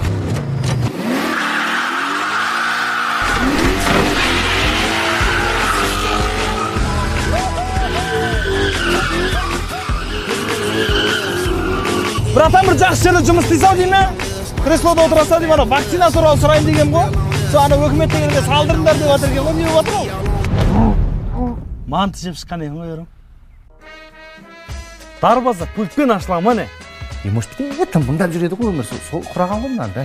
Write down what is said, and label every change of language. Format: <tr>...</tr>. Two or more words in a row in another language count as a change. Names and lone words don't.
<kk>Братан, бір жақсы жерде жұмыс істейсің деймін. Креслода отырасың деймін, ана вакцина туралы сұрайын деген ғой. Сол ана өкіметтегілерге салдырыңдар деп отыр екен ғой, не болып жатыр ол? Манты жеп шыққан екен ғой, ерім. Дарбаза пультпен ашыла ма не?</kk> <ru>Может быть,</ru> <kk>тымбыңдап жүреді ғой өмір, сол құраған ғой мынандай.</kk>